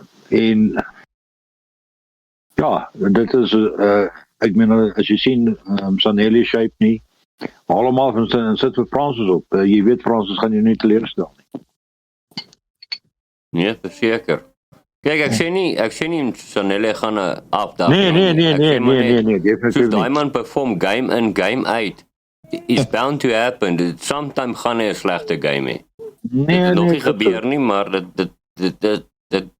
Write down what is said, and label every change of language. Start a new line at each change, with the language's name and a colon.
Afrikaans: En ja, dit is ek meen, as jy sien, Sanele shape nie, haal hom af en sit vir Francis op. Jy weet Francis gaan jou nie teleurstel nie. Nee, verseker. Kyk, ek sê nie Sanele gaan 'n afdag. Nee, definitief. Soos daai man perform game in, game out.
English: It's bound to happen.
Afrikaans: Sometime gaan hy 'n slegte game hê. Dit nog nie gebeur nie, maar dit